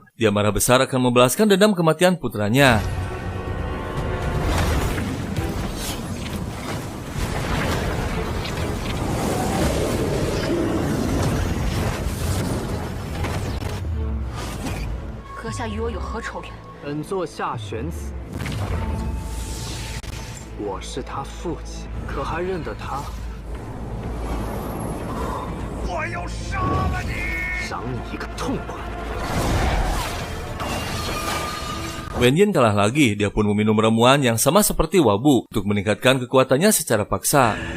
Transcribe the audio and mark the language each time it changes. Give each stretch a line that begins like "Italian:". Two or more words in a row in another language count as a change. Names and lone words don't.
Indonesian: Dia marah besar akan membalaskan dendam kematian putranya.
Chinese: Kesia 与我有何仇怨？本座夏玄子，我是他父亲，可还认得他？我要杀了你！赏你一个痛快！
Indonesian: Wen Yin kalah lagi, dia pun meminum ramuan yang sama seperti Wabu untuk meningkatkan kekuatannya secara paksa.